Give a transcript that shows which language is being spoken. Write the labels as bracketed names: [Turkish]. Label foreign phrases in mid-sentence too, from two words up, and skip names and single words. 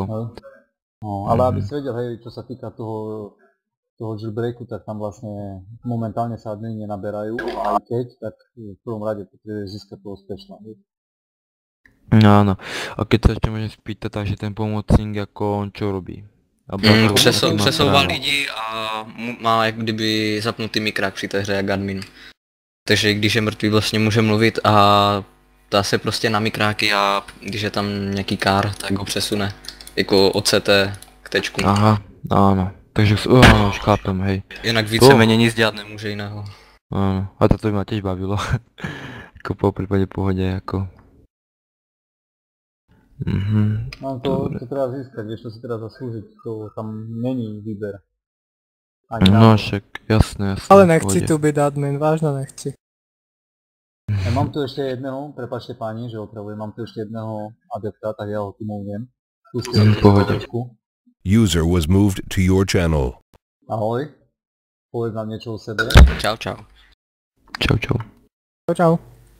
[Slovak] No, ale aby si vedel, hej, čo sa týka toho jailbreaku, tak tam vlastne momentálne sa admini nenaberajú, aj keď, tak v prvom rade potrebuješ získať toho úspešného. Áno, a keď sa ešte môžem spýtať, takže ten pomocník ako on čo robí? [Czech] Přesouvá lidi a má jak kdyby zapnutý mikrák při té hře jak admin. Takže když je mrtvý vlastně může mluvit a dá se prostě na mikráky a když je tam nějaký kár, tak ho přesune. Jako od CT k tečku. [Slovak] Aha, áno. Takže áno, už chápem, hej. [Czech] Jinak víceméně nic dělat nemůže jiného. [Slovak] Áno, a toto by ma tiež bavilo. Ako po prípade pohode, ako. Mám to treba získať, vieš, to si treba zaslúžiť, to tam není výber. No však, jasné. Ale nechci tu byť admin, vážne nechci. Mám tu ešte jedného, prepáčte páni, že otravujem, mám tu ešte jedného adepta, tak ja ho tu movnem. [English] User was moved to your channel. [Slovak] Ahoj, povedz nám niečo o sebe. Čau, čau. Čau, čau. Čau, čau.